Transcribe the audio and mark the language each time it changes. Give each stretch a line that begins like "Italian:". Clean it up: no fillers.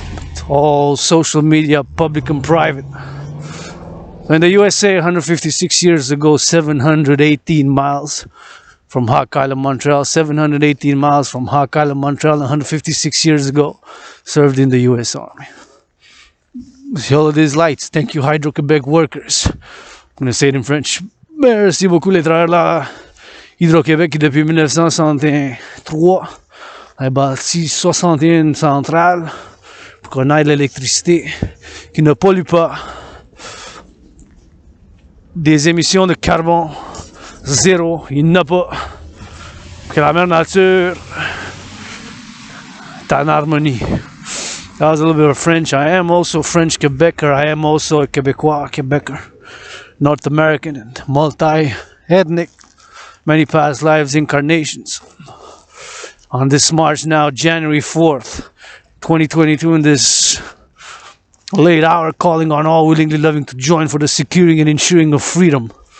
English: It's all social media, public and private. In the USA, 156 years ago, 718 miles from Hawk Island, Montreal. 718 miles from Hawk Island, Montreal, 156 years ago, served in the US Army. All of these lights. Thank you, Hydro-Quebec workers. I'm going to say it in French.
French: Merci beaucoup les travailleurs Hydro-Québec qui depuis 1963 a bâti 61 centrales pour qu'on ait l'électricité qui ne pollue pas, des émissions de carbone zéro, il n'y en a pas, que la mère nature est en harmonie.
English: That was a little bit of French. I am also French Quebecer. I am also a Quebecois, Quebecer, North American and multi-ethnic, many past lives, incarnations. On this March now, January 4th, 2022, in this late hour, calling on all willingly loving to join for the securing and ensuring of freedom.